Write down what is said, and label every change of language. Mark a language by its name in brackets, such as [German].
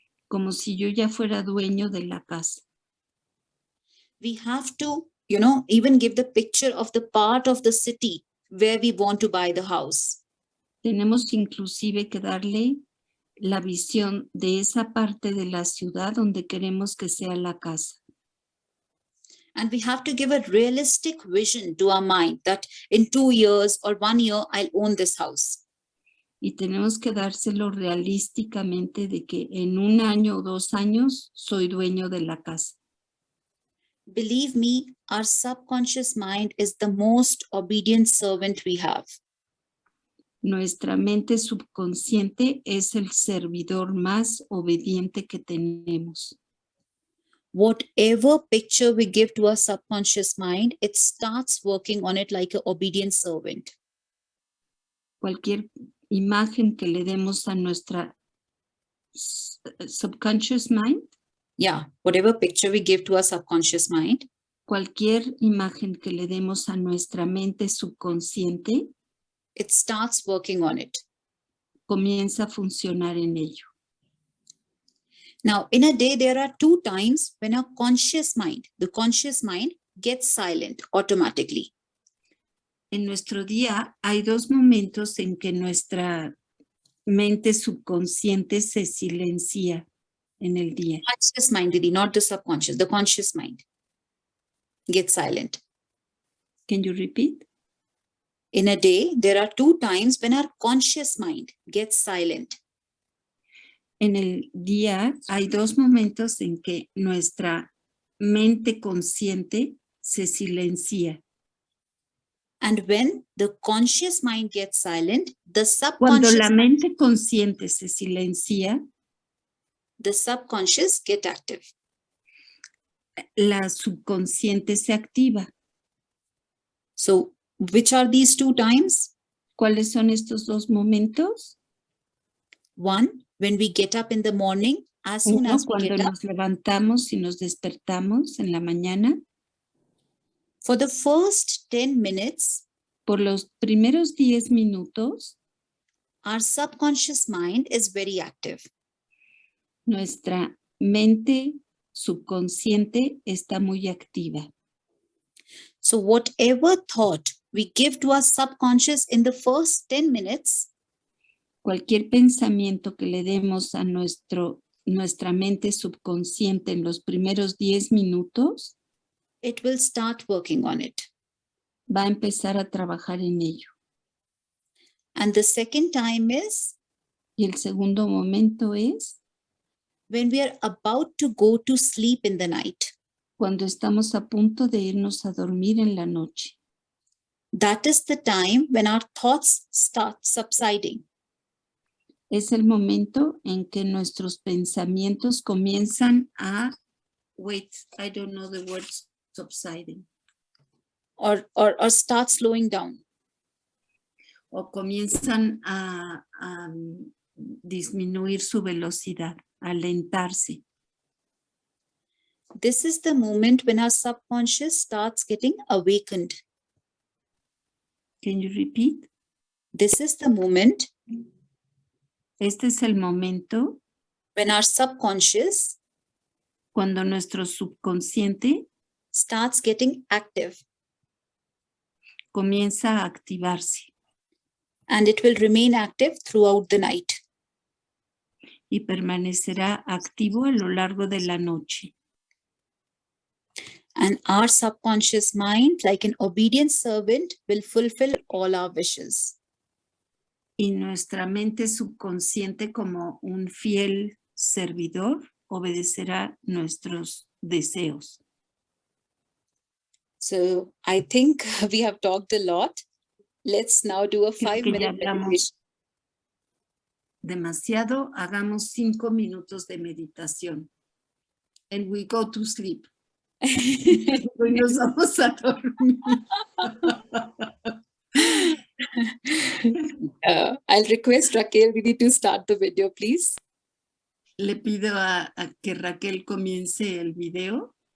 [Spanish] Como si yo ya fuera dueño de la casa. [English] We have to, even give the picture of the part of the city where we want to buy the house. [Spanish] Tenemos inclusive que darle la visión de esa parte de la ciudad donde queremos que sea la casa. [English] And we have to give a realistic vision to our mind that in 2 years or 1 year, I'll own this house. [Spanish] Y tenemos que dárselo realísticamente de que en 1 año o 2 años soy dueño de la casa. [English] Believe me, our subconscious mind is the most obedient servant we have. [Spanish] Nuestra mente subconsciente es el servidor más obediente que tenemos. [English] Whatever picture we give to our subconscious mind, it starts working on it like an obedient servant. [Spanish] Cualquier imagen que le demos a nuestra [English] subconscious mind. Yeah, whatever picture we give to our subconscious mind. [Spanish] Cualquier imagen que le demos a nuestra mente subconsciente. [English] It starts working on it. [Spanish] Comienza a funcionar en ello. [English] Now, in a day, there are 2 times when our conscious mind, the conscious mind, gets silent automatically. [Spanish] En nuestro día hay 2 momentos en que nuestra mente subconsciente se silencia en el día. [English] Conscious mind, Didi, not the subconscious, the conscious mind gets silent. Can you repeat? In a day, there are 2 times when our conscious mind gets silent. [Spanish] En el día hay 2 momentos en que nuestra mente consciente se silencia. [English] And when the conscious mind gets silent, the [Spanish] Cuando la [English] subconscious mind, [Spanish] mente consciente se silencia, [English] the subconscious get active. [Spanish] La subconsciente se activa. [English] So which are these two times? [Spanish] ¿Cuáles son estos dos momentos? [English] One, when we get up in the morning, as soon [Spanish] Uno, [English] as we [Spanish] cuando [English] get up, [Spanish] nos levantamos y nos despertamos en la mañana. [English] for the first 10 minutes, [Spanish] Por los primeros 10 minutos, [English] our subconscious mind is very active. [Spanish] nuestra mente subconsciente está muy activa. [English] So whatever thought we give to our subconscious in the first 10 minutes, [Spanish] Cualquier pensamiento que le demos a nuestra mente subconsciente en los primeros 10 minutos, [English] it will start working on it. [Spanish] va a empezar a trabajar en ello. [English] And the second time is [Spanish] Y el segundo momento es [English] when we are about to go to sleep in the night. [Spanish] cuando estamos a punto de irnos a dormir en la noche. [English] That is the time when our thoughts start subsiding. [Spanish] Es el momento en que nuestros pensamientos comienzan a, [English] wait, I don't know the word subsiding, Or start slowing down. [Spanish] o comienzan a disminuir su velocidad, a alentarse. [English] This is the moment when our subconscious starts getting awakened. Can you repeat? This is the moment [Spanish] Este es el momento [English] when our subconscious [Spanish] cuando nuestro subconsciente [English] starts getting active, [Spanish] comienza a activarse [English] and it will remain active throughout the night. [Spanish] y permanecerá activo a lo largo de la noche. [English] And our subconscious mind, like an obedient servant, will fulfill all our wishes. [Spanish] Y nuestra mente subconsciente, como un fiel servidor, obedecerá nuestros deseos. [English] So I think we have talked a lot. Let's now do a [Spanish] Creo que ya [English] 5-minute meditation. [Spanish] hablamos demasiado. Hagamos 5 minutos de meditación. [English] And we go to sleep. [Spanish] Hoy nos vamos a dormir. [English] I'll request Raquel Didi to start the video, please. [Spanish] Le pido a que Raquel comience el video.